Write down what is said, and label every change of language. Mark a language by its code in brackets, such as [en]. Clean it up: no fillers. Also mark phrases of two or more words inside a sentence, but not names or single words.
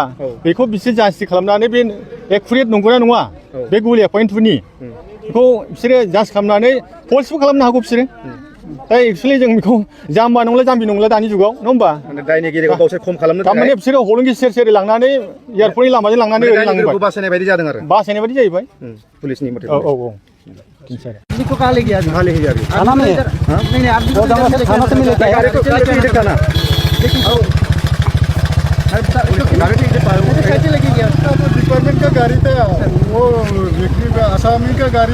[brx] बेखौ बिसोर जास्टि खालामनानै बे एकुरेट नंगौना नङा, बे गुलिया पइन्ट टुनि बेखौ बिसोरो जास्ट खालामनानै पस्टबो खालामनो हागौ बिसोरो। दा एक्सुवेलि जों बेखौ जाम्बि नंला दानि जुगाव, नङा होमबा? दायनिगिरिखौ गावसोर खम खालामनो थारमाने बिसोरो हलंगि सेर लांनानै एयारपर्टनि लामाजों लांनानै लांबाय, बासायनाय बायदि जादों आरो, बासायनाय बायदि जाहैबाय पुलिसनि मथे। [hi] इसको कहाँ ले गया अभी? थाना में नहीं आप थाना से मिले थे। इधर थाना कैसे लेके गया? डिपार्टमेंट का गाड़ी था, वो आसामी का गाड़ी।